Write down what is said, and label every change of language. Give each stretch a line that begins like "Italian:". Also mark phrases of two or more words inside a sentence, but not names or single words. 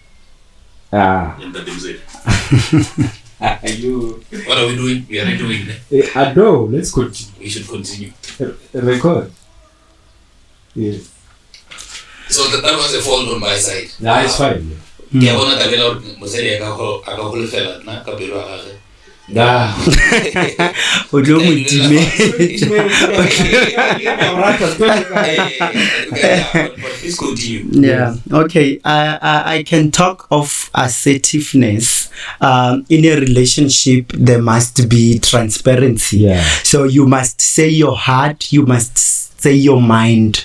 English: And that is You. What are we doing? We are doing that. No, let's continue. We should continue. Record. Yes. So that was a fault on my side. Nah, it's fine. Yeah,
Tswana: bona David Moseri akaholofela na ka pelo ga gagwe.
English: Nah.
Tswana: O tlo mo time.
English: Please continue. Yeah. Okay. I can talk of assertiveness. In a relationship, there must be transparency. Yeah. So you must say your heart. You must just say your mind.